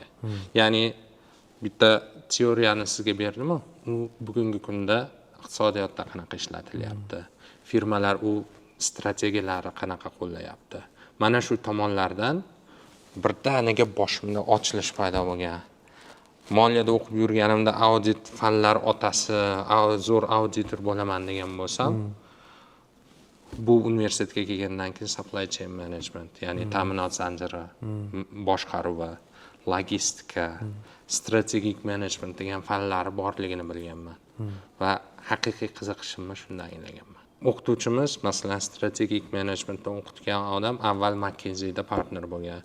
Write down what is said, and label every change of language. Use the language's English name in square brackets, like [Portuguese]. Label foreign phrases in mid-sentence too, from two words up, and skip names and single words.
[Uzbek] Ya'ni bitta teoriyani sizga berdim-ku, u bugungi kunda iqtisodiyotda qanaqa ishlatilyapti, firmalar u strategiyalari qanaqa qo'llayapti. Mana shu tomonlardan birdaniga boshimda ochilish paydo bo'lgan. Moliyada o'qib yurganimda audit fanlar otasi, zo'r auditor bo'laman degan bo'lsam, bu universitetga kelgandan keyin [English] supply chain management, [Uzbek] ya'ni ta'minot zanjiri boshqaruvi, logistika, strategik management degan fanlari borligini bilganman va haqiqiy qiziqishimni shundan anglaganman. o'qituvchimiz masalan strategik menejmentda o'qitgan odam avval McKinsey'da partner bo'lgan.